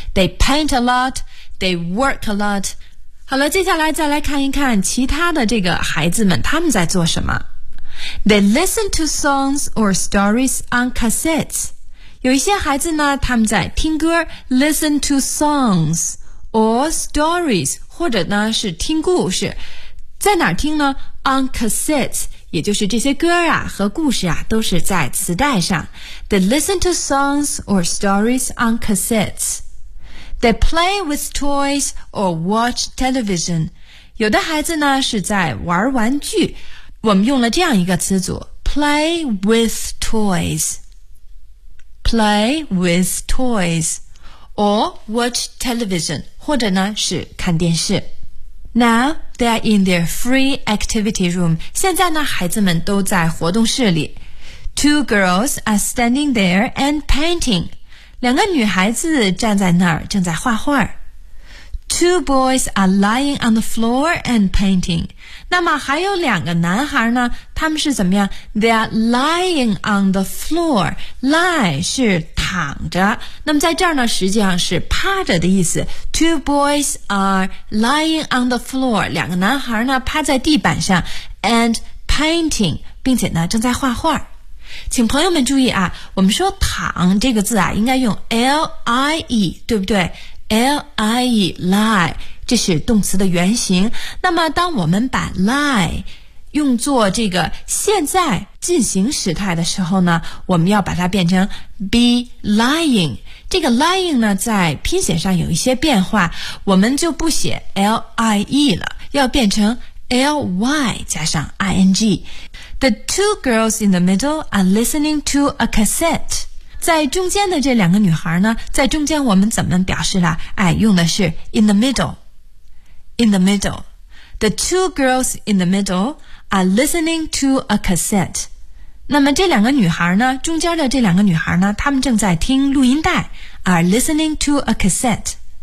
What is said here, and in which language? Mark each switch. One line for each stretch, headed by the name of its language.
English: They paint a lot, they work a lot.
Chinese: 好了，接下来再来看一看其他的这个孩子们，他们在做什么。
English: They listen to songs or stories on cassettes.
Chinese: 有一些孩子呢，他们在听歌 ，
English: listen to songs or stories，
Chinese: 或者呢是听故事，在哪儿听呢 ？
English: On cassettes.
Chinese: 也就是这些歌啊和故事啊都是在磁带上。
English: They listen to songs or stories on cassettes. They play with toys or watch television.
Chinese: 有的孩子呢是在玩玩具。我们用了这样一个词组 ,
English: play with toys. Play with toys. Or watch television.
Chinese: 或者呢是看电视。
English: Now they are in their free activity room.
Chinese: 现在呢，孩子们都在活动室里。
English: Two girls are standing there and painting.
Chinese: 两个女孩子站在那儿，正在画画。
English: Two boys are lying on the floor and painting.
Chinese: 那么还有两个男孩呢？他们是怎么样 ？
English: They are lying on the floor.
Chinese: Lie 是躺着。那么在这儿呢，实际上是趴着的意思。 Two boys are lying on the floor. 两个男孩呢，趴在地板上，
English: and painting，
Chinese: 并且呢，正在画画。请朋友们注意啊，我们说躺这个字啊，应该用 lie， 对不对？ L-I-E, lie, 这是动词的原型。那么当我们把 lie 用作这个现在进行时态的时候呢，我们要把它变成 be lying。这个 lying 呢，在拼写上有一些变化，我们就不写 L-I-E 了，要变成 L-Y 加上 I-N-G。
English: The two girls in the middle are listening to a cassette.
Chinese: 在中间的这两个女孩呢，在中间我们怎么表示了？哎，用的是
English: in the middle， in the middle。 The two girls in the middle are listening to a cassette。
Chinese: 那么这两个女孩呢，中间的这两个女孩呢，她们正在听录音带，
English: are listening to a cassette。